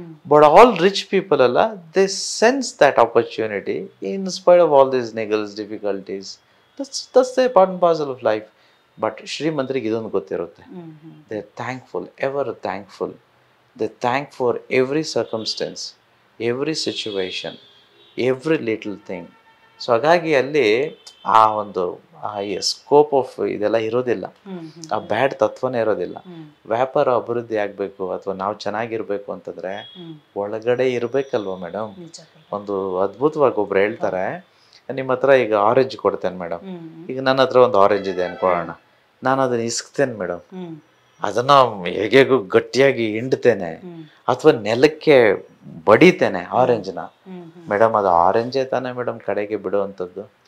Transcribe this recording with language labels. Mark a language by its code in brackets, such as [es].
[en] But all rich people alla, they sense that opportunity in spite of all these niggles, difficulties. That's the part and parcel of life. [kn] But ಶ್ರೀಮಂತರಿಗೆ ಇದೊಂದು ಗೊತ್ತಿರುತ್ತೆ. [en] They are thankful, ever thankful. They thank for every circumstance, every situation, every little thing. [kn] So ಹಾಗಾಗಿ ಅಲ್ಲಿ ಆ ಒಂದು scope of ಇದೆಲ್ಲ ಇರೋದಿಲ್ಲ, ಆ ಬ್ಯಾಡ್ ತತ್ವನೇ ಇರೋದಿಲ್ಲ. ವ್ಯಾಪಾರ ಅಭಿವೃದ್ಧಿ ಆಗಬೇಕು ಅಥವಾ ನಾವು ಚೆನ್ನಾಗಿರ್ಬೇಕು ಅಂತಂದ್ರೆ ಒಳಗಡೆ ಇರ್ಬೇಕಲ್ವ ಮೇಡಮ್. ಒಂದು ಅದ್ಭುತವಾಗಿ ಒಬ್ರು ಹೇಳ್ತಾರೆ, ನಿಮ್ಮ ಹತ್ರ ಈಗ ಆರೆಂಜ್ ಕೊಡ್ತೇನೆ ಮೇಡಮ್, ಈಗ ನನ್ನ ಹತ್ರ ಒಂದು ಆರೆಂಜ್ ಇದೆ ಅನ್ಕೊಳ್ಳೋಣ, ನಾನು ಅದನ್ನ ಇಸ್ಕ್ತೇನೆ ಮೇಡಮ್, ಅದನ್ನ ಹೇಗೂ ಗಟ್ಟಿಯಾಗಿ ಹಿಂಡ್ತೇನೆ ಅಥವಾ ನೆಲಕ್ಕೆ ಬಡಿತೇನೆ ಆರೆಂಜ್ನ ಮೇಡಮ್, ಅದು ಆರೆಂಜೇ ತಾನೇ ಮೇಡಮ್ ಕಡೆಗೆ ಬಿಡುವಂಥದ್ದು.